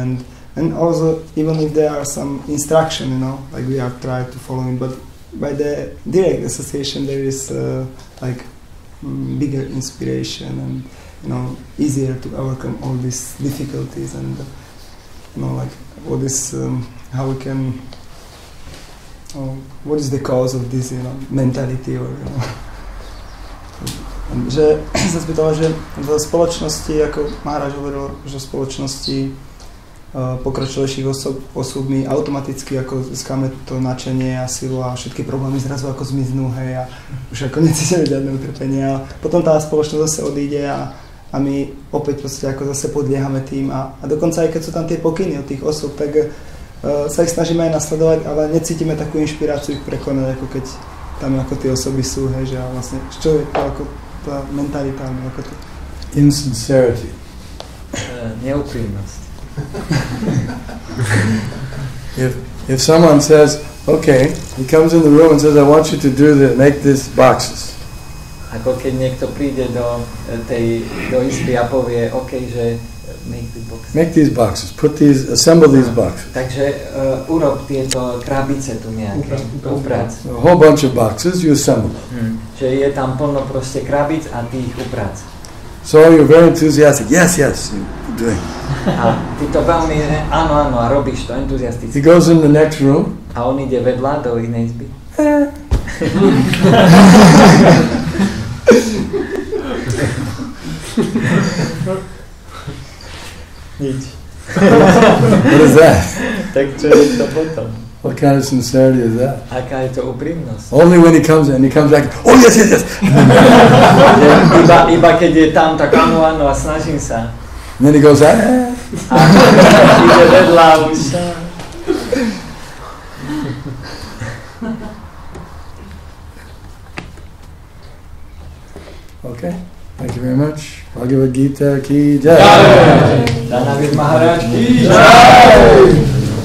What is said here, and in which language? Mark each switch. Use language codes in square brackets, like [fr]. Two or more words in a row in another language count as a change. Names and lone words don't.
[en] And also, even if there are some instruction, you know, like we are trying to follow it, but by the direct association there is like bigger inspiration and, you know, easier to overcome all these difficulties and, you know, like all this, how we can, what is the cause of this, you know, mentality or, you know. [sk] Že sa spýtala, že v spoločnosti, ako Maharaj hovoril, že v spoločnosti pokročilejších osôb my automaticky ako získame to nadšenie a silu a všetky problémy zrazu ako zmiznú, hej, a už ako necítime žiadne utrpenie a potom tá spoločnosť zase odíde a my opäť proste ako zase podliehame tým a dokonca aj keď sú tam tie pokyny od tých osôb, tak sa ich snažíme aj nasledovať, ale necítime takú inšpiráciu ich prekonať, ako keď tam ako tie osoby sú, hej, že a vlastne čo je to ako tá mentalita, ako to? [en] Insincerity. [sk] Neúprimnosť. [en] If someone says, okay, he comes in the room and says, I want you to make these boxes. [sk] Ako keď niekto príde do izby a povie, okay, že [en] make these boxes, assemble these boxes. [sk] Takže urob tieto krabice tu nejaké, uprác. [en] A whole bunch of boxes, you assemble. [sk] Že je tam plno proste krabic a ty ich uprác. [en] So you're very enthusiastic. Yes, doing. [sk] A ty to veľmi, áno, a robíš to entuziasticky. [en] He goes in the next room. [sk] A on ide vedľa do inej izby. Nič. [en] What is that? [sk] Tak čo je to potom? [en] What kind of sincerity is that? [sk] Aká je to úprimnosť? [en] Only when he comes back, oh yes. [sk] iba keď je tam, tak áno, a snažím sa. [en] And then he goes, [sk] A ide vedľa už. [en] Okay, thank you very much. [hi] Bhagavad Gita की जय. Danavir Maharaj की जय.